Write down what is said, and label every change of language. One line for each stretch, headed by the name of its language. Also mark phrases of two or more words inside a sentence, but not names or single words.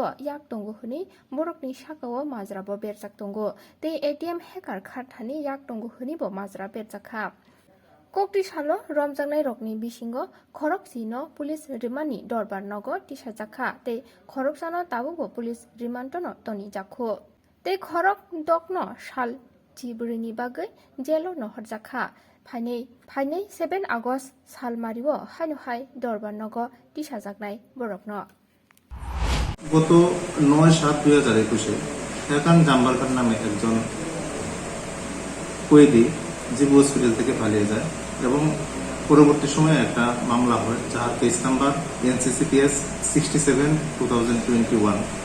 Kok Borok: yak tongo huni borokni sakao majrabo berjak tongo tei
English: ATM hacker
Kok Borok: kharthani yak tongo huni bo majra berjakha kokti salo romjangnai rokni bisingo khoroksino police rimani dorbar nogo tisajakha tei khoroksano tabubo police rimantono toni jakho tei khorok dokno sal chibrini bagai jelo nohorjakha Phainei 7 August salmario hanuhai dorbar nogo tisajaknai borokno
Bangla: গত 9/7/2021 একান জাম্বারকার নামে একজন কয়েদি জিবু হসপিটাল থেকে পালিয়ে যায় এবং পরবর্তী সময়ে একটা মামলা হয় যার
English: case number
Bangla: NCCPS 67/2021